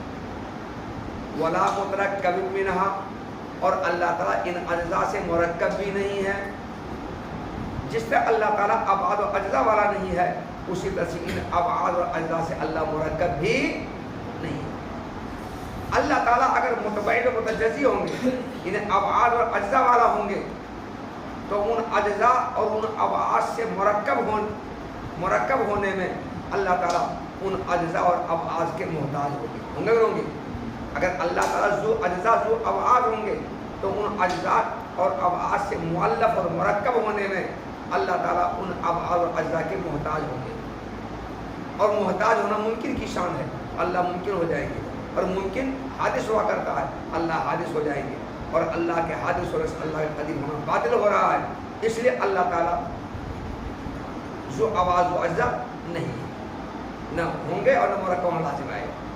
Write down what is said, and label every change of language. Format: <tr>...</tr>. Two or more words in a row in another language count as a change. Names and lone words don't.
<ar>ولا مترکب منہا،</ar> <ur>اور اللہ تعالیٰ ان اجزاء سے مرکب بھی نہیں ہے، جس طرح اللہ تعالیٰ ابعاد و اجزاء والا نہیں ہے اسی طرح سے ان ابعاد اور اجزاء سے اللہ مرکب بھی نہیں ہے۔ اللہ تعالیٰ اگر متبعید و متجزی ہوں گے، انہیں ابعاد اور اجزاء والا ہوں گے، تو ان اجزاء اور ان ابعاد سے مرکب ہونے میں اللہ تعالیٰ ان اجزاء اور ابعاد کے محتاج ہوں گے۔ اگر اللہ تعالیٰ ذو اجزاء ذو ابعاد ہوں گے تو ان اجزاء اور ابعاد سے مؤلف اور مرکب ہونے میں اللہ تعالیٰ ان ابعاد اور اجزاء کے محتاج ہوں گے، اور محتاج ہونا ممکن کی شان ہے، اللہ ممکن ہو جائیں گے، اور ممکن حادث ہوا کرتا ہے، اللہ حادث ہو جائیں گے، اور اللہ کے حادث ہونے سے اللہ کا قدیم ہونا باطل ہو رہا ہے، اس لیے اللہ تعالیٰ ذو ابعاد و اجزاء نہیں ہے، نہ ہوں گے اور نہ مرکب ہونا لازم آئے گا۔</ur>